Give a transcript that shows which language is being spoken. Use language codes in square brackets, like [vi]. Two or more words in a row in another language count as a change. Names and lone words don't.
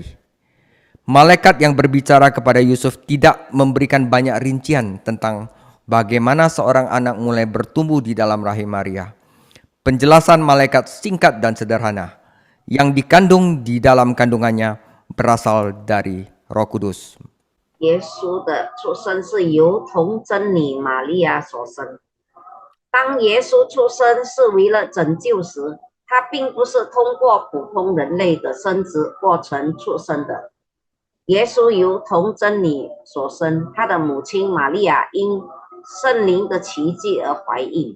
[id] Malaikat yang berbicara kepada Yusuf tidak memberikan banyak rincian tentang bagaimana seorang anak mulai bertumbuh di dalam rahim Maria. Penjelasan malaikat singkat dan sederhana. Yang dikandung di dalam kandungannya berasal dari Roh Kudus. [zh] 耶稣的出生是由童真女玛利亚所生。当耶稣出生是为了拯救时，他并不是通过普通人类的生殖过程出生的。耶稣由童真女所生，他的母亲玛利亚因圣灵的奇迹而怀孕。